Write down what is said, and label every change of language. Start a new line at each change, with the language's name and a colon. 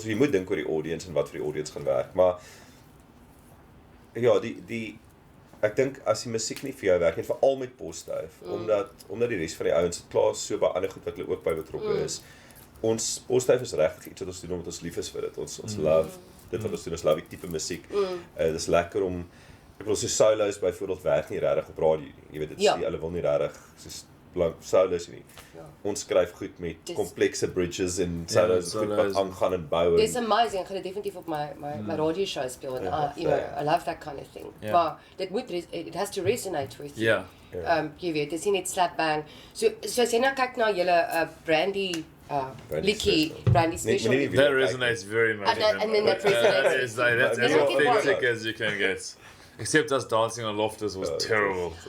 Afrikaans: So jy moet dink oor die audience en wat vir die audience gaan werk. Maar ja, ek dink as die musiek nie vir jou werk nie, veral met Posduif, omdat die res van die ouens het klaar so baie ander goed wat hulle ook by betrokke is. Ons Posduif is regtig iets wat ons doen omdat ons lief is vir dit. Ons love dit wat ons doen, ons love die tipe musiek. Dis lekker om ek bedoel so solos byvoorbeeld werk nie regtig op radio nie. Jy weet dit is nie, hulle wil nie regtig soos blank solos nie. Ons skryf goed met komplekse bridges en solos goed wat aangaan en bou.
English: It's amazing.
Afrikaans: Ek gaan dit definitief op my radio show speel en
English: you know, I love that kind of thing. Maar it has to resonate with you.
Afrikaans: Jy weet, dis nie net slap bang. So as jy nou kyk na julle Brandy Brandy special.
English: That resonates very much. And then that resonates. That's as authentic as you can get. Except us dancing on Loftus was terrible.